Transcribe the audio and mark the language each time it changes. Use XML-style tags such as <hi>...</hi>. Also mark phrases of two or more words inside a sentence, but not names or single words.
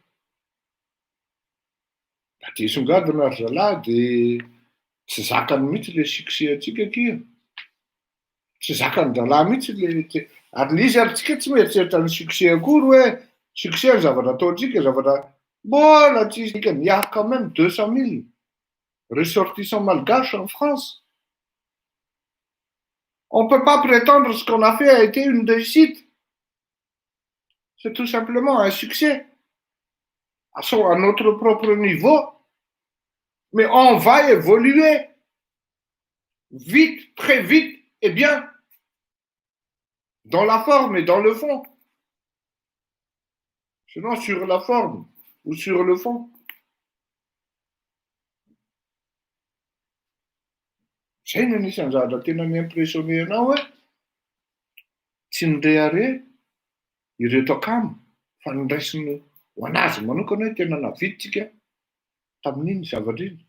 <mg>Da ty songadina ry zalahy dia tsy zakany mihitsy le succès antsika kia. Tsy zakany zalahy mihitsy le ary le izy ary tsika tsy mieritreritra ny succès akory hoe succès ny zavatra ataontsika, zavatra mbola tsy isika.</mg> <fr>Il y a quand même 200 000 ressortissants malgaches en France. On ne peut pas prétendre que ce qu'on a fait a été une réussite. C'est tout simplement un succès à notre propre niveau. Mais on va évoluer vite, très vite et bien, dans la forme et dans le fond. Sinon, sur la forme ou sur le fond.</fr> <mg>Zay no anisan'ny zavatra tena mi-impressionné anao hoe tsy nirehare ireto akamo fa niraisiny ho anazy manokana hoe tena naviditsika tamin'iny zavatra iny.</mg>